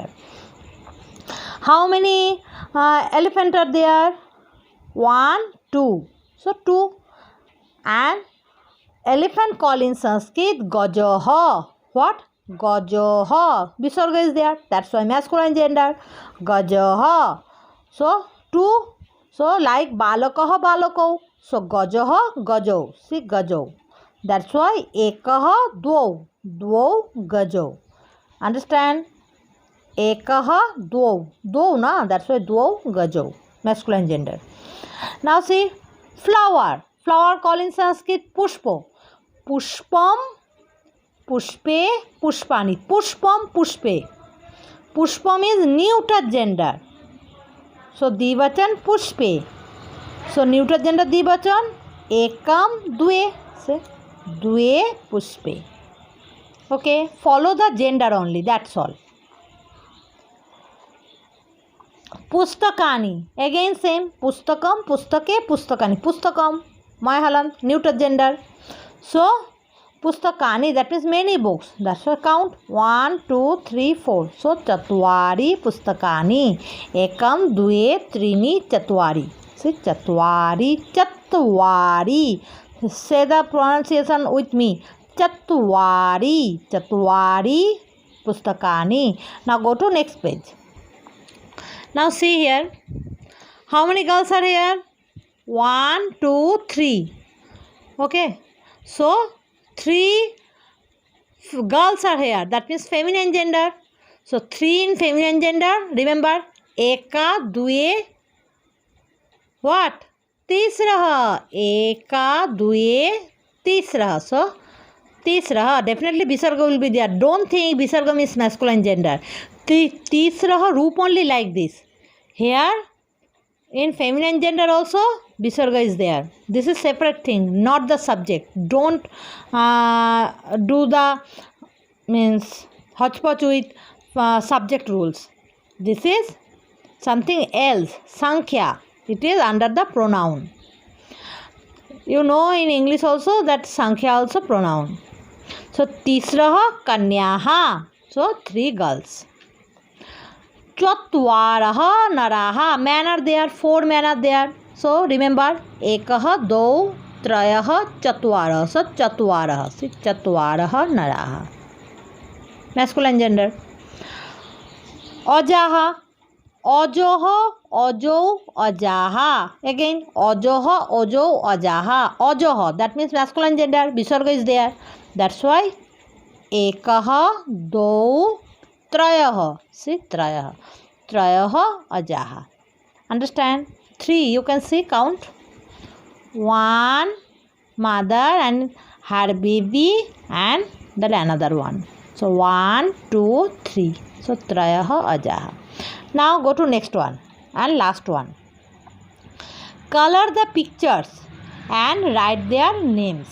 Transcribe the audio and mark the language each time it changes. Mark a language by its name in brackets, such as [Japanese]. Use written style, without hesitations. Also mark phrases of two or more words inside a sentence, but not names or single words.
[English] How many elephants are there? 1, 2. So 2. And elephant call in Sanskrit Gajaha. What? Gajaha. Visarga is there. That's why masculine gender. Gajaha. So two. So like [Sanskrit] balakaha balakau. So gajaha gajau. [English] See gajau. That's why [Sanskrit] ekaha dvau. Dvau gajau. Understand? Ekaha dvau. Dvau na. [English] That's why [Sanskrit] dvau gajau. [English] Masculine gender. Now see flower. Flower call in Sanskrit pushpo. [Sanskrit] Pushpam, pushpe, pushpani. Pushpam, pushpe. [English] Pushpam is neuter gender. [Sanskrit] So dvivachan pushpe. [English] So neuter gender [Sanskrit] dvivachan ekam dve. Say dve pushpe. [English] Okay, follow the gender only. That's all. Pustakani. Again same. [Sanskrit] Pustakam, pustake, pustakani. Pustakam. [English] Malayalam, neuter gender. So, pustakani, that means many books. That's why count 1, 2, 3, 4. So, [Sanskrit] chatvari pustakani. Ekam, dve, trini, chatvari. See, chatvari, chatvari. [English] Say the pronunciation with me. [Sanskrit] Chatvari, chatvari pustakani. [English] Now go to next page. Now see here. How many girls are here? 1, 2, 3. Okay. So 3 girls are here. That means feminine gender. So 3 in feminine gender. Remember. [Sanskrit] Eka, dve. [English] What? [Sanskrit] Tisraha. Eka, dve, tisraha. So tisraha. [English] Definitely Visarga will be there. Don't think Visarga means masculine gender. Tisraha roop only like this. Here in feminine gender also Visarga is there. This is separate thing, not the subject. Don't do the means hodgepodge with subject rules. This is something else. Sankhya. It is under the pronoun. You know in English also that Sankhya also pronoun. So [Sanskrit] tisraha kanyaha. [English] So 3 girls. [Sanskrit] Chatvaraha naraha. [English] Men are there. 4 men are there. So remember [Sanskrit] ekaha, dau, trayaha, chatvaraha. [English] So chatvaraha. See [Sanskrit] chatvaraha naraha. [English] Masculine gender. [Sanskrit] Ajaha. Ajoha, ajau, ajaha. Again ajoha, ajau, ajaha. Ajoha. [English] That means masculine gender. Visarga is there. That's why [Sanskrit] ekaha, dau, trayaha. [English] See trayaha. [Sanskrit] Trayaha ajaha. [English] Understand? 3. You can see count. 1 mother and her baby and then another one. So 1, 2, 3. So [Sanskrit] trayaha ajaha. [English] Now go to next one and last one. Color the pictures and write their names.